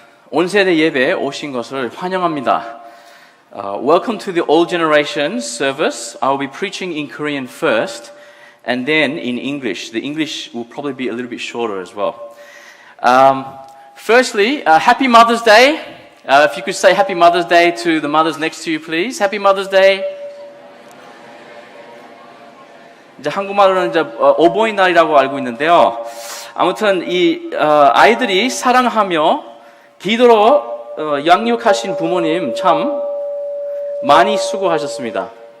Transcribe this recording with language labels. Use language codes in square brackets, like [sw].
[ko] 온 세대 예배에 오신 것을 환영합니다. [en] Welcome to the All Generation service. I will be preaching in Korean first, and then in English. The English will probably be a little bit shorter as well. Firstly, Happy Mother's Day. If you could say Happy Mother's Day to the mothers next to you, please. Happy Mother's Day. [ko] 이제 한국말로는 이제 어버이날이라고 알고 있는데요. 아무튼 이 아이들이 사랑하며 기도로 양육하신 부모님 참 많이 수고하셨습니다.